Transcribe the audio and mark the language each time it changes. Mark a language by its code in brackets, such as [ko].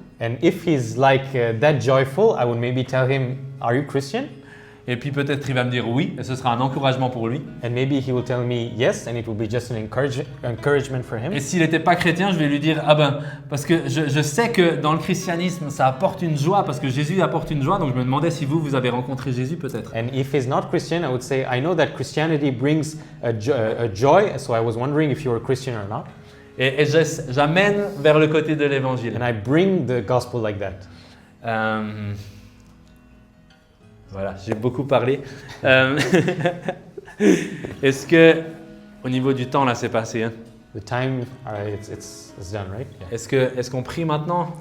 [en] And if he's like that joyful, I would maybe tell him, are you Christian? [fr] Et puis peut-être il va me dire oui, et ce sera un encouragement pour lui. [en] And maybe he will tell me yes, and it will be just an encouragement for him. [fr] Et s'il n'était pas chrétien, je vais lui dire, ah ben, parce que je sais que dans le christianisme, ça apporte une joie, parce que Jésus apporte une joie, donc je me demandais si vous avez rencontré Jésus peut-être. [en] And if he's not Christian, I would say, I know that Christianity brings a joy, so I was wondering if you were Christian or not. [fr] Et j'amène vers le côté de l'évangile. [en] And I bring the gospel like that. [fr] Voilà, j'ai beaucoup parlé. Est-ce que, au niveau du temps, là, c'est passé, hein? [en] The time, it's done, right? Yeah. [fr] Est-ce qu'on prie maintenant?